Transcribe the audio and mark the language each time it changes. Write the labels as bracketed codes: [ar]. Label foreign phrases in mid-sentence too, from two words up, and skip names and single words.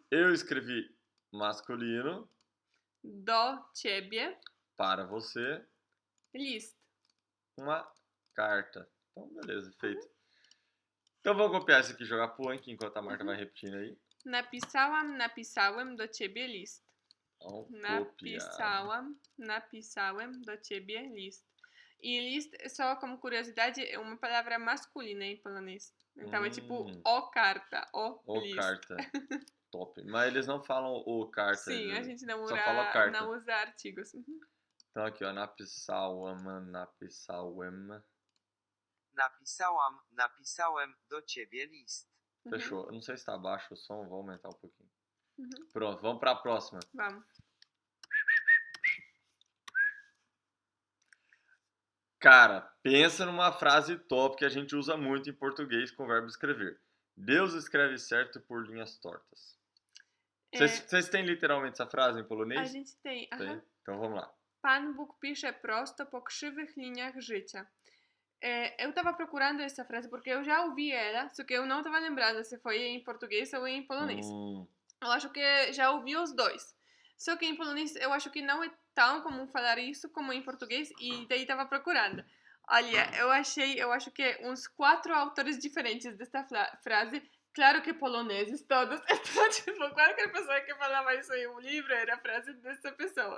[pt] Eu escrevi masculino. [pl] do ciebie [pt] Para você. list. Uma carta. Então, beleza, feito. Então vamos copiar isso aqui e jogar pro Anki enquanto a Marta vai repetindo aí. [pl] Napisałam do ciebie list. [pt] Copiar. [pl] Napisałem do ciebie list. [pt] E list, só como curiosidade, é uma palavra masculina em polonês. Então é tipo o carta, o O list. carta. Top. Mas eles não falam o carta. Sim, a gente não só fala carta. não usa artigos. Então aqui, ó. Napisałem. [pl] Napisałem do ciebie list. [pt] Fechou. Eu não sei se tá baixo o som, vou aumentar um pouquinho. Uhum. Pronto, vamos pra próxima. Vamos. Cara, pensa numa frase top que a gente usa muito em português com o verbo escrever. Deus escreve certo por linhas tortas. Vocês têm literalmente essa frase em polonês? A gente tem. Tem? Então vamos lá. [pl] Pan Bóg pisze prosto po krzywych liniach życia. [pt] Eu tava procurando essa frase porque eu já ouvi ela, só que eu não tava lembrando se foi em português ou em polonês. Eu acho que já ouvi os dois. Só que em polonês eu acho que não é tão comum falar isso como em português e daí tava procurando. Olha, eu acho que uns 4 autores diferentes dessa frase, claro que poloneses todos, então tipo, qualquer pessoa que falava isso em um livro era a frase dessa pessoa.